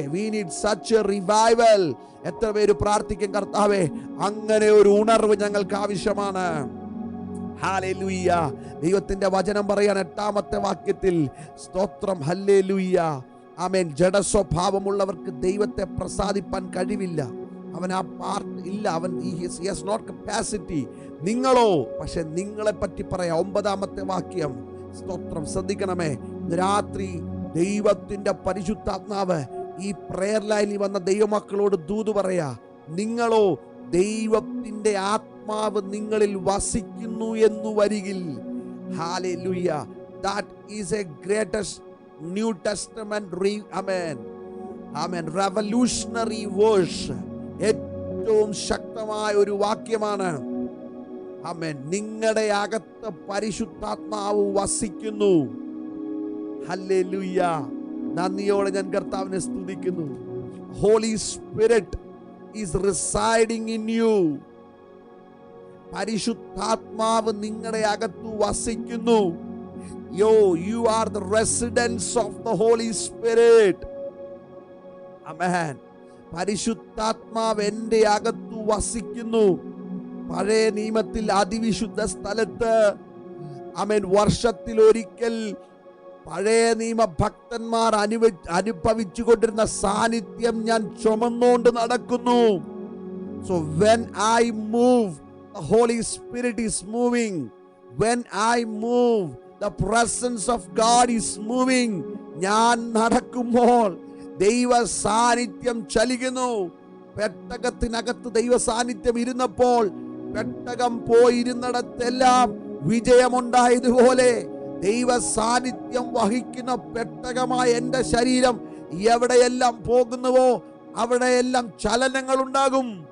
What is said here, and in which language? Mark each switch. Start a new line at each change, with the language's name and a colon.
English: We need such a revival.
Malayalam: എത്ര പേര് പ്രാർത്ഥിക്കും, കർത്താവേ അങ്ങനെ ഒരു ഉണർവ് ഞങ്ങൾക്ക് ആവശ്യമാണ്. ഹല്ലേലൂയ. ദൈവത്തിന്റെ വചനം പറയാൻ 8-ാമത്തെ വാക്യത്തിൽ സ്തോത്രം. ഹല്ലേലൂയ. ആമേൻ. ജഡസ്വഭാവമുള്ളവർക്ക് ദൈവത്തെ പ്രസാദിപ്പാൻ കഴിവില്ല. അവൻ ആ പാർട്ട് ഇല്ല. അവൻ
English: he has not capacity.
Malayalam: നിങ്ങളോ, പക്ഷെ നിങ്ങളെ പറ്റി പറയാം. 9-ാമത്തെ വാക്യം. സ്തോത്രം. ശ്രദ്ധിക്കണമേ. രാത്രി ദൈവത്തിന്റെ പരിശുദ്ധാത്മാവ് ഈ പ്രയർ ലൈനിൽ വന്ന ദൈവമക്കളോട് ദൂത് പറയാ. നിങ്ങളോ, ദൈവത്തിന്റെ ആത്മാവ് നിങ്ങളിൽ വസിക്കുന്നു എന്ന് വരികിൽ. Hallelujah.
English: That is a greatest New Testament amen revolutionary verse.
Malayalam: ഏറ്റവും ശക്തമായ ഒരു വാക്യമാണ്. ആമേൻ. നിങ്ങളുടെ അകത്ത് പരിശുദ്ധാത്മാവ് വസിക്കുന്നു. ഹല്ലേലൂയ. നന്ദിയോടെ ഞാൻ കർത്താവിനെ സ്തുതിക്കുന്നു.
English: Holy Spirit is residing in you.
Malayalam: പരിശുദ്ധാത്മാവ് നിങ്ങളുടെ അകത്ത് വസിക്കുന്നു.
English: You are the residents of the Holy Spirit. Amen.
Malayalam: പരിശുദ്ധാത്മാവ് എൻ്റെ അകത്തു വസിക്കുന്നു. പഴയ നിയമത്തിൽ അതിവിശുദ്ധ സ്ഥലത്ത് ആമേൻ വർഷത്തിൽ ഒരിക്കൽ പഴയ നിയമ ഭക്തന്മാർ അനുഭവിച്ചു കൊണ്ടിരുന്ന സാന്നിധ്യം ഞാൻ ചുമന്നുകൊണ്ട് നടക്കുന്നു.
English: So when I move, the Holy Spirit is moving. When I move, the presence of God is moving.
Malayalam: ഞാൻ നടക്കുമ്പോൾ ദൈവ സാന്നിധ്യം ചലിക്കുന്നു. പെട്ടകത്തിനകത്ത് ദൈവ സാന്നിധ്യം ഇരുന്നപ്പോൾ പെട്ടകം പോയിരുന്നിടത്തെല്ലാം വിജയമുണ്ടായതുപോലെ ദൈവ സാന്നിധ്യം വഹിക്കുന്ന പെട്ടകമായ എൻ്റെ ശരീരം എവിടെയെല്ലാം പോകുന്നുവോ അവിടെയെല്ലാം ചലനങ്ങൾ ഉണ്ടാകും.